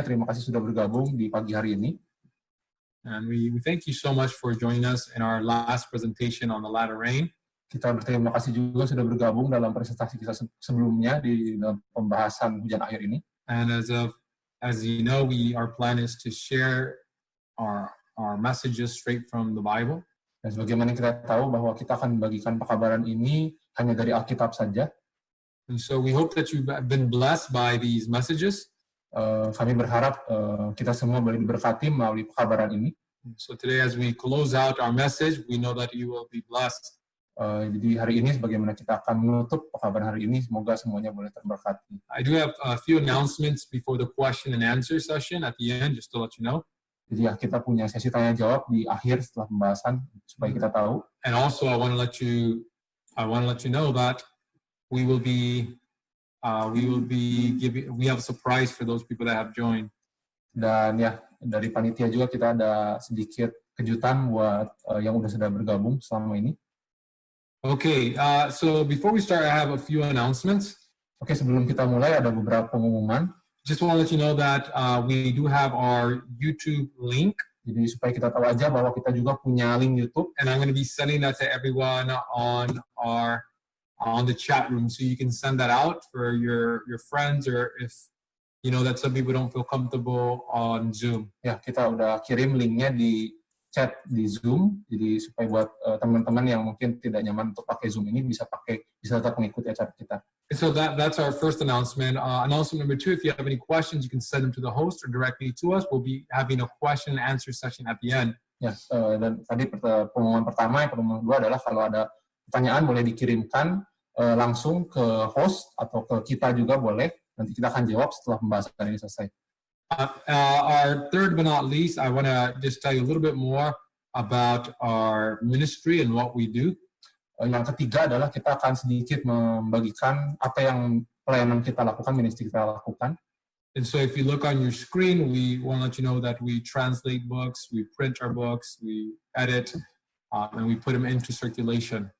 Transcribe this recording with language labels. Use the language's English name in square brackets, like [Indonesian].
[Indonesian] Terima kasih sudah bergabung di pagi hari ini. [English] And we thank you so much for joining us in our last presentation on the latter rain. [Indonesian] Kita berterima kasih juga sudah bergabung dalam presentasi kita sebelumnya di dalam pembahasan hujan akhir ini. [English] And as you know, our plan is to share our messages straight from the Bible. [Indonesian] Dan sebagaimana kita tahu bahwa kita akan membagikan pekabaran ini hanya dari Alkitab saja. [English] And so we hope that you've been blessed by these messages. [Indonesian] Kami berharap kita semua boleh diberkati melalui pekabaran ini. [English] So today, as we close out our message, we know that you will be blessed. [Indonesian] Jadi hari ini, sebagaimana kita akan menutup pekabaran hari ini, semoga semuanya boleh terberkati. [English] I do have a few announcements before the question and answer session at the end, just to let you know. [Indonesian] Jadi ya, kita punya sesi tanya jawab di akhir setelah pembahasan supaya kita tahu. [English] And also, I want to let you know that we have a surprise for those people that have joined. [Indonesian] Dan ya, dari panitia juga kita ada sedikit kejutan buat yang sudah bergabung selama ini. [English] Okay, so before we start, I have a few announcements. [Indonesian] Oke, sebelum kita mulai ada beberapa pengumuman. [English] Just want to let you know that we do have our YouTube link. [Indonesian] Jadi supaya kita tahu aja bahwa kita juga punya link YouTube. [English] And I'm going to be sending that to everyone on the chat room, so you can send that out for your friends, or if you know that some people don't feel comfortable on Zoom. [Indonesian] Ya, kita udah kirim linknya di chat di Zoom, jadi supaya buat teman-teman yang mungkin tidak nyaman untuk pakai Zoom ini bisa tetap mengikuti acara kita. [English] So that's our first announcement. Announcement number 2, if you have any questions, you can send them to the host or directly to us. We'll be having a question and answer session at the end. [Indonesian] Ya, dan tadi pengumuman pertama, yang pengumuman kedua adalah kalau ada pertanyaan boleh dikirimkan langsung ke host atau ke kita juga boleh. Nanti kita akan jawab setelah pembahasan ini selesai. [English] Our third but not least, I want to just tell you a little bit more about our ministry and what we do. [Indonesian] Yang ketiga adalah kita akan sedikit membagikan apa yang pelayanan kita lakukan, ministry kita lakukan. [English] And so if you look on your screen, we want to let you know that we translate books, we print our books, we edit, and we put them into circulation.